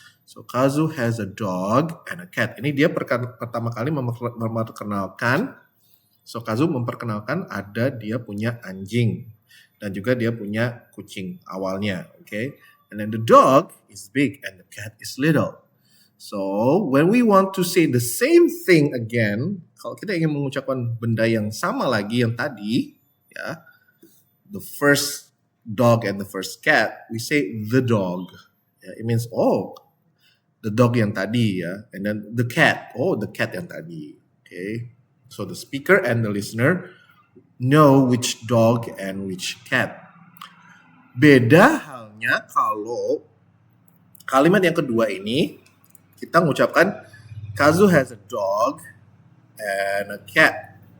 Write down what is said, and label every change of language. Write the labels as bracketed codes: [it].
[en] So Kazu has a dog and a cat. [id] Ini dia pertama kali memperkenalkan. So Kazu memperkenalkan ada dia punya anjing dan juga dia punya kucing awalnya. [en] Okay, and then the dog is big and the cat is little. So when we want to say the same thing again, [id] kalau kita ingin mengucapkan benda yang sama lagi yang tadi, ya, [en] the first dog and the first cat, we say the dog. Yeah, it means the dog [id] yang tadi ya, [en] and then the cat, the cat [id] yang tadi. [en] Okay, so the speaker and the listener know which dog and which cat. [id] Beda halnya kalau kalimat yang kedua ini kita mengucapkan [en] Kazu has a dog and a cat.